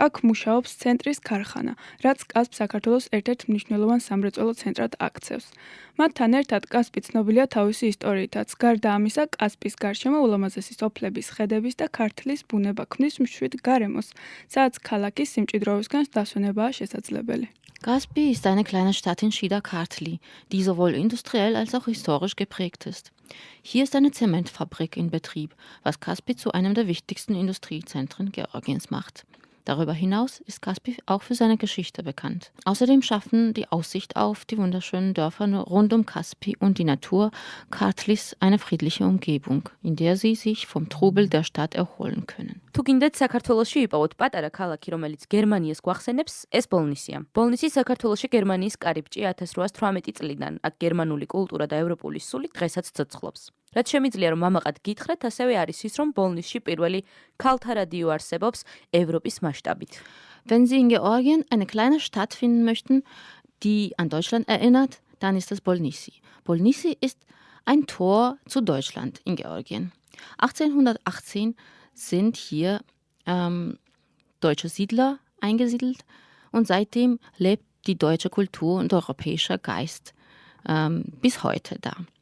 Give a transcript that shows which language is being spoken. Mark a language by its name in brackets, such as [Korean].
[Georgian] აქ მუშაობს ცენტრის ქარხანა, რაც კასპს საქართველოს ერთ-ერთ მნიშვნელოვან სამრეწველო ცენტრად აქცევს. მათთან ერთად კასპი ცნობილია თავისი ისტორიითაც. გარდა ამისა, კასპის გარშემო ულამაზესი სოფლების, ხედების და ქართლის ბუნება ქმნის მშვიდ გარემოს, სადაც ქალაქის სიმჭიდროვესგან დასვენებაა შესაძლებელი. [German] Caspi ist eine kleine Stadt in Schiederkartli, die sowohl industriell als auch historisch geprägt ist. Hier ist eine Zementfabrik in Betrieb, was Caspi zu einem der wichtigsten Industriezentren Georgiens macht. Darüber hinaus ist Caspi auch für seine Geschichte bekannt. Außerdem schaffen die Aussicht auf die wunderschönen Dörfer rund um Caspi und die Natur Kartlis eine friedliche Umgebung, in der sie sich vom Trubel der Stadt erholen können. [Georgian] თუ გინდათ საქართველოში ვიპოვოთ პატარა ქალაქი, რომელიც გერმანიას გვახსენებს, ეს ბოლნისია. ბოლნისი საქართველოში გერმანიის კარიბჭე 1818 წლიდან. აქ გერმანული კულტურა და ევროპული სული დღესაც ცოცხლობს. რაც შემიძლია რომ მამაყად გითხრათ, ასევე არის ის, რომ ბოლნისში პირველი ქალთა რადიო არსებობს ევროპის მასშტაბით. [German] Wenn Sie in Georgien eine kleine Stadt finden möchten, die an Deutschland erinnert, dann ist das Bolnisi. Bolnisi ist ein Tor zu Deutschland in Georgien. 1818 sind hier deutsche Siedler eingesiedelt und seitdem lebt die deutsche Kultur und europäischer Geist bis heute da.